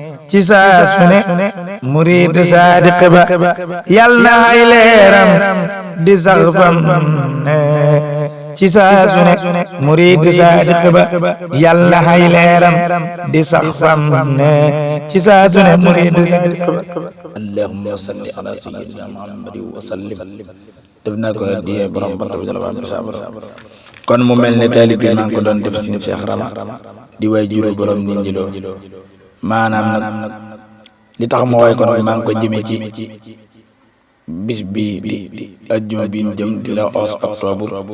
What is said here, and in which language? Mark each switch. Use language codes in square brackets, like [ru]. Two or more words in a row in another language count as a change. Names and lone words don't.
[wo] ci saa su ne, murid sadiq ba, Yal na ay leeram di sax fam ne. Ci saa su ne, murid sadiq ba, Yal na ay leeram di sax fam ne. Ci saa su ne, murid sadiq ba. [ar] اللهم صل على سيدنا محمد وسلم. [wo] Def naa ko addiya borom barab bi, dara ba am saabu. Kon mu mel ne taalib bi maa ngi ko doon def Sëriñ Seex Rama, di waay juru borom Ndindy Lo. Maanaam nag, li tax ma woy ko nag, maa ngi ko jëmee ci bis bi di, di ajjuma bi ñu jëm, di la [fr] onze octobre.